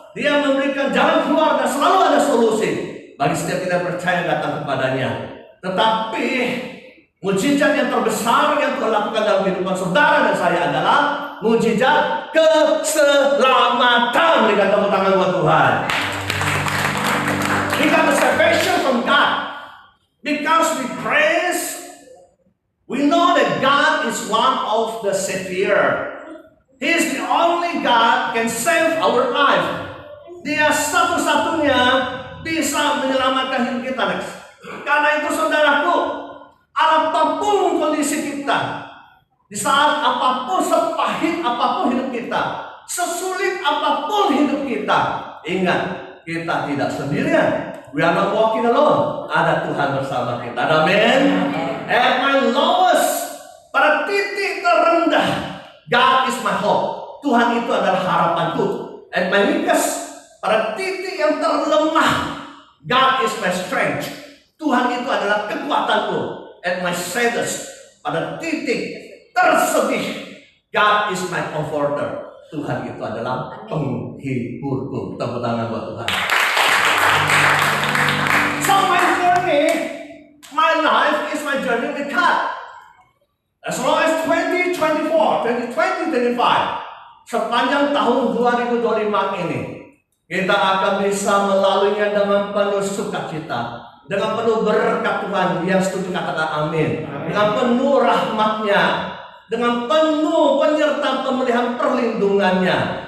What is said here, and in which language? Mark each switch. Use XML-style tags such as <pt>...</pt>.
<id>Dia memberikan jalan keluar dan selalu ada solusi bagi setiap kita percaya datang kepadanya. Tetapi mujizat yang terbesar yang Tuhan lakukan dalam kehidupan saudara dan saya adalah mujizat keselamatan. Berikan tepuk tangan buat Tuhan.</id> <en>We got the salvation from God. Because we praise, we know that God is one of the Savior. He is the only God can save our life.</en> <id>Dia satu-satunya bisa menyelamatkan hidup kita. Karena itu saudaraku, apapun kondisi kita, di saat apapun, sepahit apapun hidup kita, sesulit apapun hidup kita, ingat, kita tidak sendirian.</id> <en>We are not walking alone.</en> <id>Ada Tuhan bersama kita. Amin.</id> <en>At my lowest,</en> <id>pada titik terendah,</id> <en>God is my hope.</en> <id>Tuhan itu adalah harapanku.</id> <en>At my weakest,</en> <id>pada titik yang terlemah,</id> <en>God is my strength.</en> <id>Tuhan itu adalah kekuatanku.</id> <en>At my saddest,</en> <id>pada titik tersedih,</id> <en>God is my comforter.</en> <id>Tuhan itu adalah penghiburku. Tepuk tangan buat Tuhan.</id> <en>So my journey, my life is my journey with God. As long as 2024, 2025,</en> <id>sepanjang tahun 2025 ini, kita akan bisa melaluinya dengan penuh sukacita, dengan penuh berkat Tuhan. Yang setuju katakan amin. Dengan penuh rahmatnya, dengan penuh penyertaan pemeliharaan perlindungannya.</id>